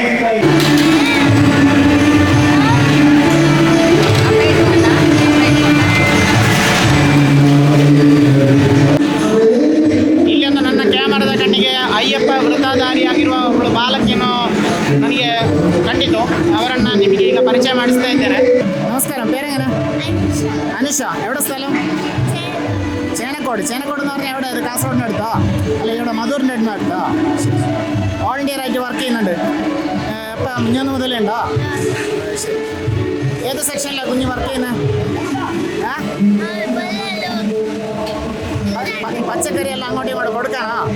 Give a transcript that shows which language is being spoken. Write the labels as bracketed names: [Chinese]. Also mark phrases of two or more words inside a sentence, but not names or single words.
[Kannada] ಇಲ್ಲೊಂದು ನನ್ನ ಕ್ಯಾಮರಾದ ಕಣ್ಣಿಗೆ ಅಯ್ಯಪ್ಪ ವೃತ್ತಧಾರಿಯಾಗಿರುವ ಒಬ್ಬಳು ಬಾಲಕಿಯನ್ನು ನನಗೆ ಕಂಡಿತು. ಅವರನ್ನು ನಿಮಗೆ ಈಗ ಪರಿಚಯ ಮಾಡಿಸ್ತಾ ಇದ್ದೇನೆ. ನಮಸ್ಕಾರ. [Malayalam] പേരെങ്ങനെ? അനുഷ. എവിടെ സ്ഥലം? ചേനക്കോട്. ചേനക്കോട് എന്ന് പറഞ്ഞാൽ എവിടെ? അത് കാസർഗോഡിൻ്റെ അടുത്താ അല്ല ഇവിടെ മധൂറിൻ്റെ അടുത്താ? [English] All India [Malayalam] ആയിട്ട് വർക്ക് ചെയ്യുന്നുണ്ട്. ഇപ്പം മുന്നോന്ന് മുതലേ ഉണ്ടോ? ഏത് സെക്ഷനിലാണ് കുഞ്ഞ് വർക്ക് ചെയ്യുന്നത്? പച്ചക്കറി എല്ലാം അങ്ങോട്ടും ഇങ്ങോട്ടും കൊടുക്കാനാ?